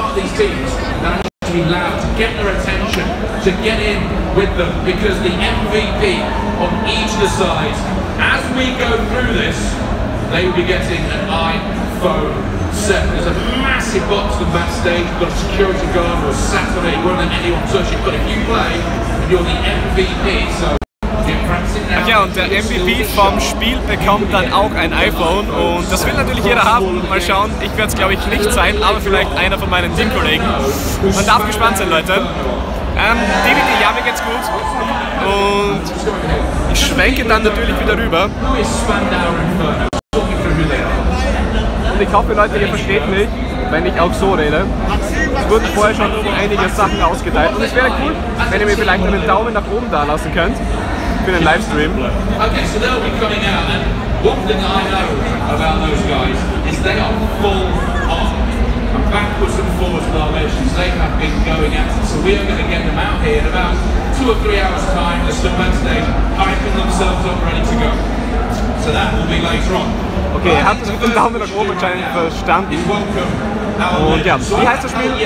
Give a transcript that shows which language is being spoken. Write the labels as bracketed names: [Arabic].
[English] To be loud, to get their attention, to get in with them, because the MVP on each of the sides, as we go through this, they will be getting an iPhone 7. There's a massive box on backstage, you've got a security guard or a sat on it, you won't let anyone touch it, but if you play, you're the MVP, so get practicing now. [German] Ach ja, und der MVP vom Spiel bekommt dann auch ein iPhone und das will natürlich jeder haben. Mal schauen, ich werde es glaube ich nicht sein, aber vielleicht einer von meinen Teamkollegen. Man darf gespannt sein, Leute. DVD, ja, mir geht's gut. Und ich schwenke dann natürlich wieder rüber. Und ich hoffe, Leute, ihr versteht mich, wenn ich auch so rede. Es wurden vorher schon einige Sachen ausgeteilt und es wäre cool, wenn ihr mir vielleicht einen Daumen nach oben da lassen könnt für den Livestream. [English] Okay, so they'll be coming out, and one thing I know about those guys is they are full on. And backwards and forwards with our legends, they have been going at it. So we are going to get them out here in about 2 or 3 hours time, just at backstage, hyping themselves up, ready to go. So that will be later on. [German] Okay, ihr habt es mit dem Daumen nach oben anscheinend verstanden. Und ja, wie heißt das Spiel?